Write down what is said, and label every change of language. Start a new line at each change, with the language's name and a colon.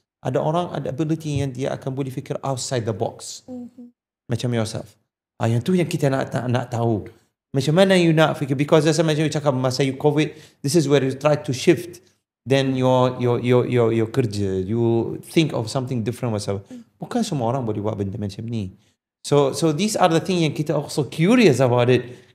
Malay: Ada orang ada ability yang dia akan boleh fikir
English: outside the box.
Malay: Macam
English: yourself.
Malay: Yang tu yang kita nak tahu. Macam mana you nak fikir, because macam you cakap masa you COVID,
English: this is where you try to shift then your
Malay: kerja,
English: you think of something different whatsoever.
Malay: Bukan semua orang boleh buat benda macam ni.
English: So these are the things
Malay: yang kita
English: also curious about it.